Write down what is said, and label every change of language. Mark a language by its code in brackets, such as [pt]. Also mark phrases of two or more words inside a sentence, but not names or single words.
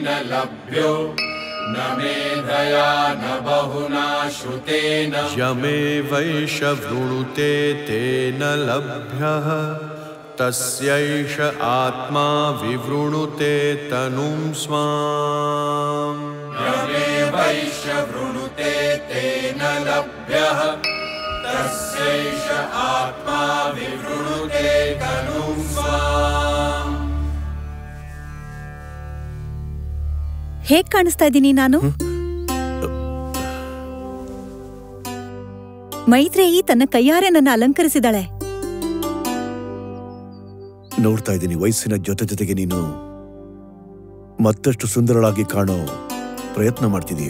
[sa] लभ्यो न मेधया न बहुना श्रुतेन यमेवैष वृणुते तेन लभ्यः तस्यैष आत्मा विवृणुते तनुं स्वाम् यमेवैष वृणुते तेन लभ्यः तस्यैष आत्मा विवृणुते तनुं स्वाम्. [kn] ಹೇಗ್ ಕಾಣಿಸ್ತಾ ಇದ್ದೀನಿ ನಾನು? ಮೈತ್ರೇಯಿ ತನ್ನ ಕೈಯಾರೆ ನನ್ನ ಅಲಂಕರಿಸಿದಾಳೆ. ನೋಡ್ತಾ ಇದ್ದೀನಿ, ವಯಸ್ಸಿನ ಜೊತೆಗೆ ನೀನು ಮತ್ತಷ್ಟು ಸುಂದರಳಾಗಿ ಕಾಣೋ ಪ್ರಯತ್ನ ಮಾಡ್ತಿದೀಯ.